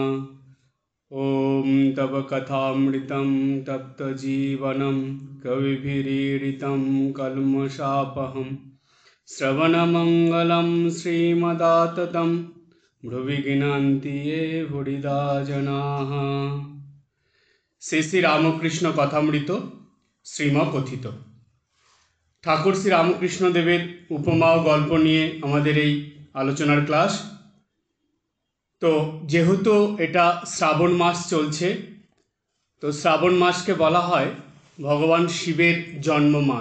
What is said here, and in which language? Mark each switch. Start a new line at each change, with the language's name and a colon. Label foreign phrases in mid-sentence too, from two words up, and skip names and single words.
Sanskrit: ॐ तव कथामृतं तप्तजीवनं कविभिरीडितं कल्मषापहं श्रवणमङ्गलं श्रीमदाततं भ्रुवि गृह्णन्ति ये भूरिदा जनाः।
Bangla: শ্রী শ্রী রামকৃষ্ণ কথামৃত শ্রীমকথিত। ঠাকুর শ্রী রামকৃষ্ণ দেবের উপমা ও গল্প নিয়ে আমাদের এই আলোচনার ক্লাস। তো যেহেতু এটা শ্রাবণ মাস চলছে, তো শ্রাবণ মাসকে বলা হয় ভগবান শিবের জন্ম মাস।